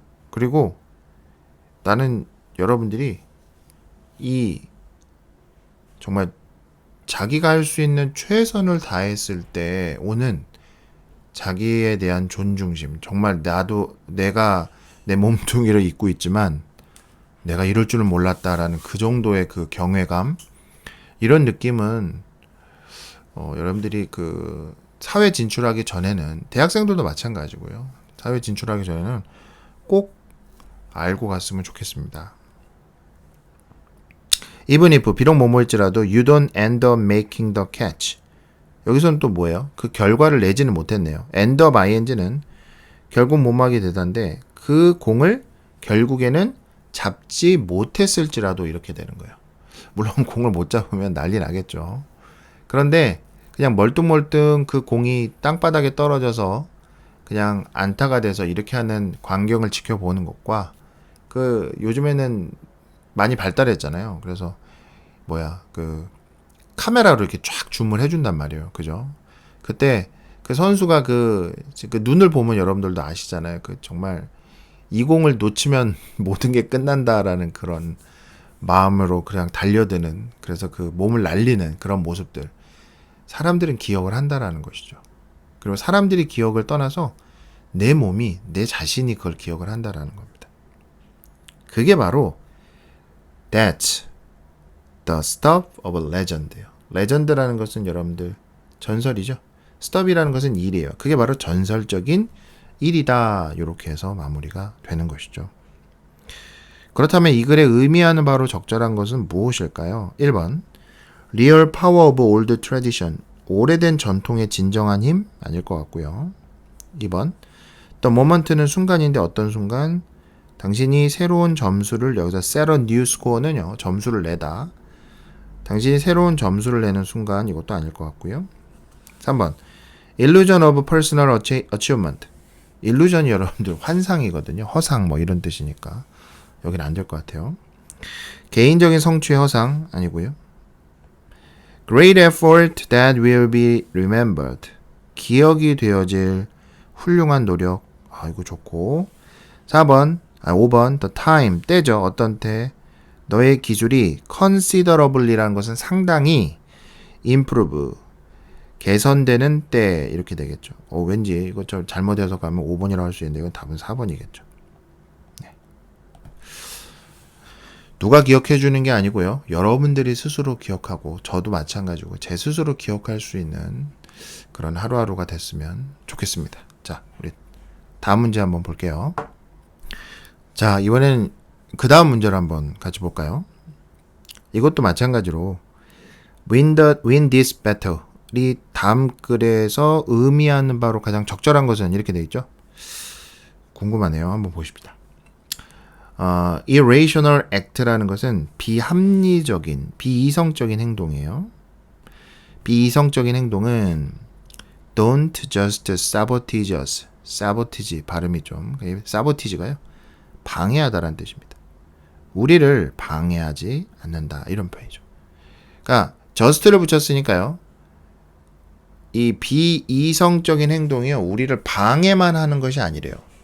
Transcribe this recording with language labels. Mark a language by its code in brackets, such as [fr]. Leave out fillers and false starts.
[ko] 그리고 나는 여러분들이 이 정말 자기가 할 수 있는 최선을 다했을 때 오는 자기에 대한 존중심, 정말 내가 내 몸뚱이를 잊고 있지만 내가 이럴 줄은 몰랐다라는 그 정도의 그 경외감, 이런 느낌은 여러분들이 그 사회 진출하기 전에는, 대학생들도 마찬가지고요. 사회 진출하기 전에는 꼭 알고 갔으면 좋겠습니다. [en] Even if [ko] 비록 뭐뭐일지라도 [en] you don't end up making the catch. [ko] 여기서는 또 뭐예요? 그 결과를 내지는 못했네요. [en] end up ing [ko] 는 결국 못막이 되던데 그 공을 결국에는 잡지 못했을지라도 이렇게 되는 거예요. 물론 공을 못 잡으면 난리 나겠죠. 그런데 그냥 멀뚱멀뚱 그 공이 땅바닥에 떨어져서 그냥 안타가 돼서 이렇게 하는 광경을 지켜보는 것과 그 요즘에는 많이 발달했잖아요. 그래서 그 카메라로 이렇게 쫙 줌을 해준단 말이에요. 그죠? 그때 그 선수가 그 눈을 보면 여러분들도 아시잖아요. 그 정말 이 공을 놓치면 모든 게 끝난다라는 그런 마음으로 그냥 달려드는, 그래서 그 몸을 날리는 그런 모습들. 사람들은 기억을 한다라는 것이죠. 그리고 사람들이 기억을 떠나서 내 몸이, 내 자신이 그걸 기억을 한다라는 겁니다. 그게 바로 [en] That's the stuff of a legend예요. [ko] 레전드라는 것은 여러분들 전설이죠. stuff이라는 것은 일이에요. 그게 바로 전설적인 일이다. 이렇게 해서 마무리가 되는 것이죠. 그렇다면 이 글에 의미하는 바로 적절한 것은 무엇일까요? [en] 1번 Real power of old tradition. [ko] 오래된 전통의 진정한 힘? 아닐 것 같고요. 2번 [en] The moment [ko] 는 순간인데 어떤 순간? 당신이 새로운 점수를 여기서 [en] set a new score [ko] 는요. 점수를 내다. 당신이 새로운 점수를 내는 순간 이것도 아닐 것 같고요. [en] 3번 Illusion of personal achievement. [ko] 일루전이 여러분들 환상이거든요. 허상 뭐 이런 뜻이니까 여기는 안 될 것 같아요. 개인적인 성취의 허상 아니고요. [en] Great effort that will be remembered. [ko] 기억이 되어질 훌륭한 노력. 이거 좋고. 5번 [en] the time. [ko] 때죠. 어떤 때. 너의 기술이 considerably라는 것은 상당히 improve. 개선되는 때 이렇게 되겠죠. 왠지 이거 좀 잘못 해석하면 5번이라고 할 수 있는데 이건 답은 4번이겠죠. 네. 누가 기억해 주는 게 아니고요. 여러분들이 스스로 기억하고 저도 마찬가지고 제 스스로 기억할 수 있는 그런 하루하루가 됐으면 좋겠습니다. 자, 우리 다음 문제 한번 볼게요. 자, 이번엔 그 다음 문제를 한번 같이 볼까요? 이것도 마찬가지로 [en] win this battle [ko] 이 다음 글에서 의미하는 바로 가장 적절한 것은 이렇게 되어 있죠. 궁금하네요. 한번 보십시다. [en] irrational act [ko] 라는 것은 비합리적인, 비이성적인 행동이에요. 비이성적인 행동은 [en] don't just sabotage us. [ko] sabotage 발음이 좀 sabotage가요. 방해하다라는 뜻입니다. 우리를 방해하지 않는다 이런 표현이죠. 그러니까 just를 붙였으니까요. 이 비이성적인 행동이요. 우리를 방해만 하는 것이 아니래요.